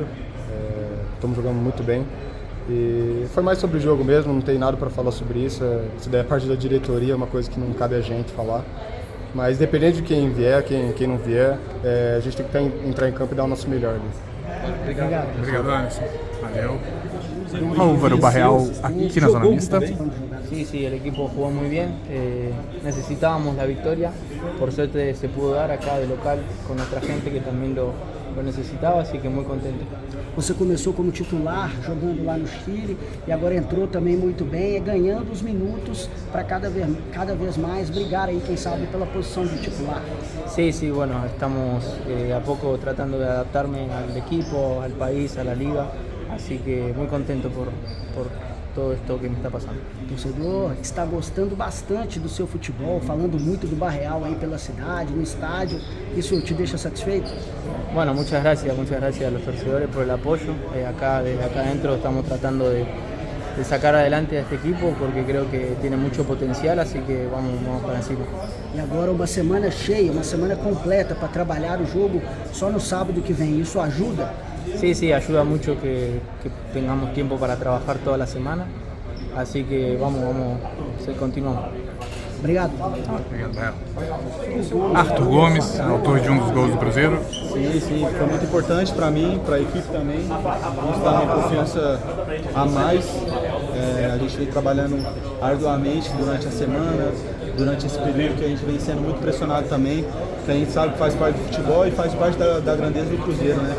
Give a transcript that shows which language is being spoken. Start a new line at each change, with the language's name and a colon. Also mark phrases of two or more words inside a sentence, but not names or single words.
Portuguese: Estamos jogando muito bem e foi mais sobre o jogo mesmo, não tem nada para falar sobre isso. Isso daí é parte da diretoria, é uma coisa que não cabe a gente falar. Mas independente de quem vier, quem não vier, a gente tem que entrar em campo e dar o nosso melhor ali. Obrigado, Anderson. Valeu. Álvaro Barreal aqui na zona mista.
Spanish: Sí, el equipo jugó muy bien, necesitábamos la victoria, por suerte se pudo dar acá de local con nuestra gente que también lo necesitaba, así que muy contento.
Portuguese: Você começou como titular, jogando lá no Chile, e agora entrou também muito bem, ganhando os minutos para cada vez mais brigar aí, quem sabe, pela posição de titular.
Spanish: Sí, bueno, estamos a poco tratando de adaptarme al equipo, al país, a la liga, así que muy contento por todo esto que me está passando.
Portuguese: O torcedor está gostando bastante do seu futebol, falando muito do Barreal aí pela cidade, no estádio. Isso te deixa satisfeito?
Spanish: Bueno, muchas gracias a los torcedores por el apoyo. Desde acá adentro estamos tratando de sacar adelante a este equipo porque creo que tiene mucho potencial, así que vamos
Portuguese: para cima. E agora uma semana cheia, uma semana completa para trabalhar o jogo só no sábado que vem. Isso ajuda?
Spanish: Sí, ayuda mucho que tengamos tiempo para trabajar toda la semana, así que vamos, continuamos.
Portuguese: Obrigado. Arthur Gomes, autor de um dos gols do Cruzeiro. Sim, foi muito importante para mim, para a equipe também. Isso dá uma confiança a mais. A gente vem trabalhando arduamente durante a semana, durante esse período que a gente vem sendo muito pressionado também, que a gente sabe que faz parte do futebol e faz parte da grandeza do Cruzeiro, né?